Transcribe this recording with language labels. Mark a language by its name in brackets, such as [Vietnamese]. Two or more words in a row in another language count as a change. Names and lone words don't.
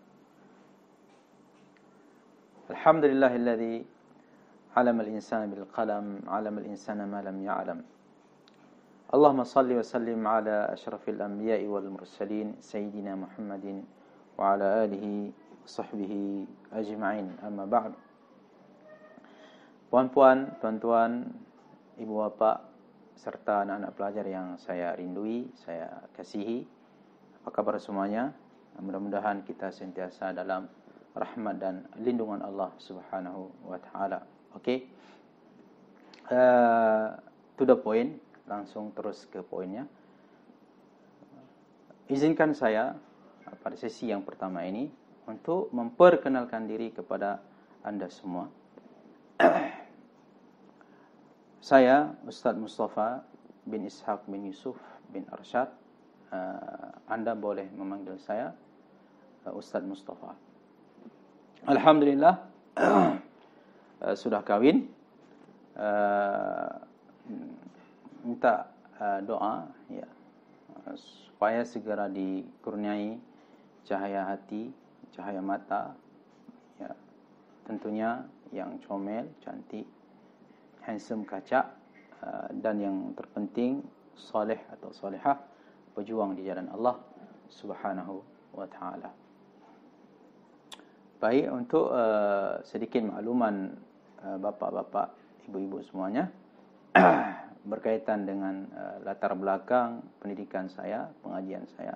[Arabic] الحمد لله الذي علم الإنسان بالقلم علم الإنسان ما لم يعلم. اللهم صل وسلم على أشرف الأنبياء والمرسلين سيدنا محمد وعلى آله وصحبه أجمعين. أما بعد. [Malay] Puan-puan, tuan-tuan, ibu bapa serta anak-anak pelajar yang saya rindui, saya kasihi, apa kabar semuanya? Mudah-mudahan kita sentiasa dalam rahmat dan lindungan Allah [Arabic] سبحانه وتعالى. [Malay] Okey. [English] To the point, [Malay] langsung terus ke poinnya. Izinkan saya pada sesi yang pertama ini untuk memperkenalkan diri kepada anda semua. Saya Ustaz Mustafa bin Ishaq bin Yusuf bin Arsyad. Anda boleh memanggil saya Ustaz Mustafa. Alhamdulillah sudah kahwin. Minta doa ya, supaya segera dikurniai cahaya hati, cahaya mata, ya, tentunya yang comel, cantik, handsome, kacak, dan yang terpenting soleh atau solehah, berjuang di jalan Allah [Arabic] سبحانه وتعالى. [Malay] Baik, untuk sedikit makluman bapa-bapa, ibu-ibu semuanya berkaitan dengan latar belakang pendidikan saya, pengajian saya.